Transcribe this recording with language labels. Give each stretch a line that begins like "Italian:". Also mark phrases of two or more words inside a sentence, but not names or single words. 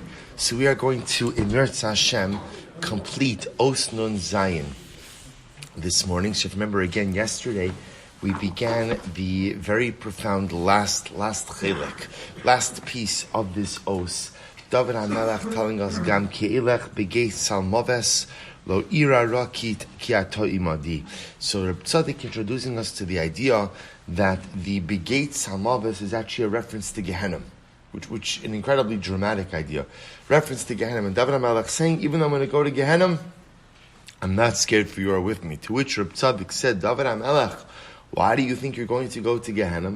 English: So we are going to, in
Hebrew: ירצה השם,
English: complete Os Nun Zayin this morning. So if you remember again, yesterday we began the very profound last chelek, last piece of this Os. Dovid HaMelech telling us,
Hebrew: גם כי אלך בגיא צלמות לא אירא רע כי אתה עמדי.
English: So HaTzaddik introducing us to the idea that the
Hebrew: בגיא צלמות
English: is actually a reference to Gehenna, which an incredibly dramatic idea. Reference to Gehenna. And Dovid HaMelech saying, even though I'm going to go to Gehenna, I'm not scared for you are with me. To which HaTzaddik said, Dovid HaMelech, why do you think you're going to go to Gehenna?